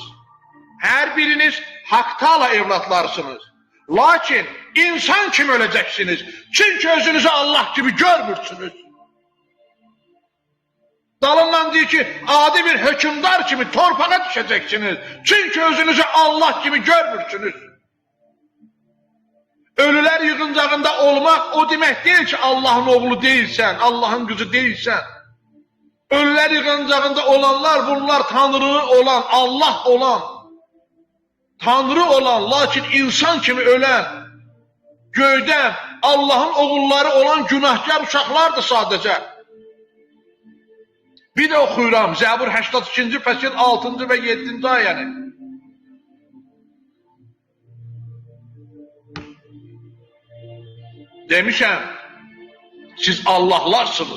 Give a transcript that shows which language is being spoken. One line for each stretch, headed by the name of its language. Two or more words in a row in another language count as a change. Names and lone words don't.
Azerbaijani: Hər biriniz haqtala evlatlarsınız. Lakin insan kimi öləcəksiniz. Çünki özünüzü Allah gibi görmürsünüz. Dalından deyir ki, adi bir hökümdar kimi torpağa düşeceksiniz. Çünki özünüzü Allah gibi görmürsünüz.
Turkish: Ölüler yığıncağında olmak o demek değil ki Allah'ın oğlu değilsen, Allah'ın kızı değilsen.
Azerbaijani: Ölüler yığıncağında olanlar, bunlar Tanrı olan, Allah olan, Tanrı olan, lakin insan kimi ölən, göydən Allahın oğulları olan günahkar uşaqlardır sadəcə. Bir də oxuyuram, Zəbur 82-ci fəsil 6-cı və 7-ci ayəni. Demişəm, siz Allahlarsınız.